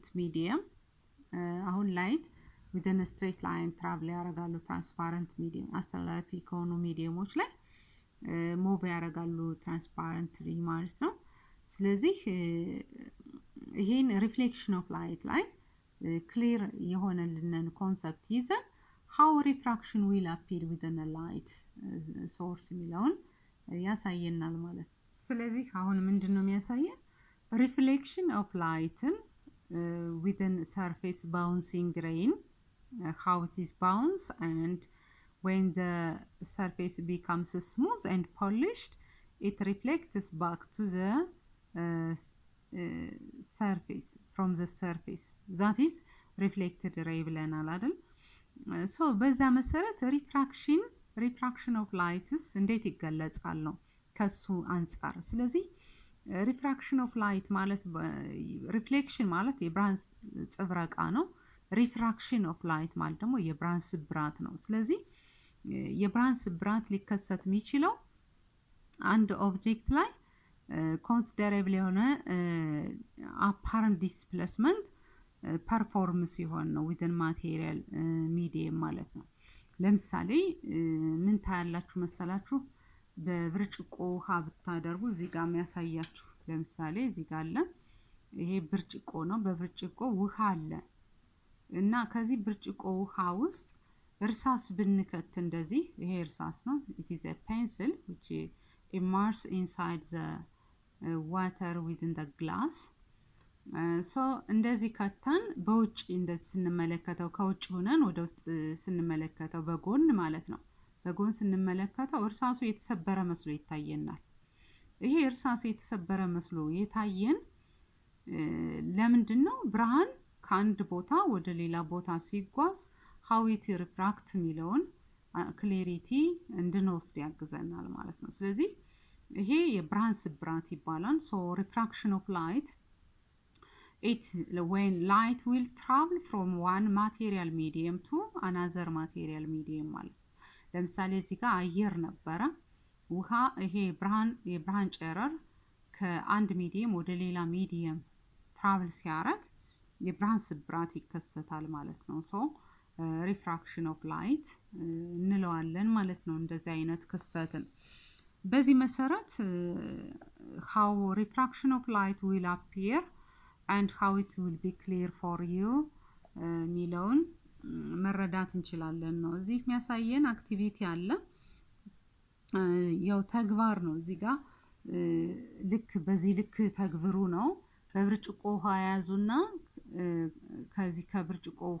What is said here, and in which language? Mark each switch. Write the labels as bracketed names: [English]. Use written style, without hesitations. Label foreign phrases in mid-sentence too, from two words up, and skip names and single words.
[Amharic] medium አሁን [English] light within a straight line travel [Amharic] ያደርጋሉ [English] transparent medium [Amharic] አስተላላፊ ከሆኑ ሚዲየሞች ላይ ሙቭ ያደርጋሉ transparently ማለት ነው ስለዚህ ይሄን [English] reflection of light [Amharic] ላይ clear የሆነልን ኮንሰፕት ይዘን [English] how refraction will appear within a light source [Amharic] የሚለውን ያሳየናል ማለት ስለዚህ አሁን ምንድነው የሚያሳየን [English] reflection of light within surface bouncing rain how it is bounce and when the surface becomes smooth and polished it reflects back to the surface from the surface that is reflected ray [Amharic] ብለናል አይደል [English] so [Amharic] በዛ መሰረት [English] refraction of light [Amharic] እንዴት ይገለጻል ነው ከሱ አንፃር ስለዚህ [English] refraction of light [Amharic] ማለት reflection ማለት የብርሃን ጽብረቃ ነው [English] refraction of light [Amharic] ማለት ደግሞ የብርሃን ስብራት ነው ስለዚህ የብርሃን ስብራት ሊከሰት የሚችለው አንድ ኦብጀክት ላይ considerable የሆነ [English] apparent displacement perform [Amharic] ሲሆን ነው [English] within material medium [Amharic] ማለት ነው ለምሳሌ ምን ታያላችሁ መሰላችሁ በብርጭቆ ውሃ ብታደርጉ እዚህ ጋር የሚያሳያችሁ ለምሳሌ እዚህ ጋር አለ ይሄ ብርጭቆ ነው በብርጭቆ ውሃ አለ እና ከዚህ ብርጭቆ ውሃ ውስጥ እርሳስ ብንከት እንደዚህ ይሄ እርሳስ ነው [English] it is a pencil which immerse inside the water within the glass. [Amharic] So እንደዚህ ከተን በውጭ እንደዚህ ስንመለከተው ከውጭ ሆነን ወደ ውስጥ ስንመለከተው በጎን ማለት ነው በጎን ስንመለከተው እርሳሱ የተሰበረ መስሎ ይታየናል ይሄ እርሳሱ የተሰበረ መስሎ የታየን ለምንድነው ብርሃን ከአንድ ቦታ ወደ ሌላ ቦታ ሲጓዝ [English] how it refracts [Amharic] ሚለውን clarity እንድንወስድ ያግዘናል ማለት ነው ስለዚህ ይሄ የብርሃን ስብራት ይባላል so [English] refraction of light it when light will travel from one material medium to another material medium [Amharic] ማለት ለምሳሌ እዚህ ጋር አየር ነበረ ውሃ ይሄ የብርሃን ጨረር ከአንድ ሚዲየም ወደ ሌላ ሚዲየም travel ሲያረግ የብርሃን ስብራት ይከሰታል ማለት ነው [English] so refraction of light [Amharic] እንለዋለን ማለት ነው እንደዚህ አይነት ክስተትን በዚህ መሰረት [English] how refraction of light will appear and how it will be clear for you [Amharic] ሚለውን መረዳት እንችላለን ነው እዚህ የሚያሳየን አክቲቪቲ አለ ያው ተግባር ነው እዚህ ጋር ልክ በዚህ ልክ ተግብሩ ነው በብርጭቆ ውሃ ያዙና ከዚህ ከብርጭቆ ውሃ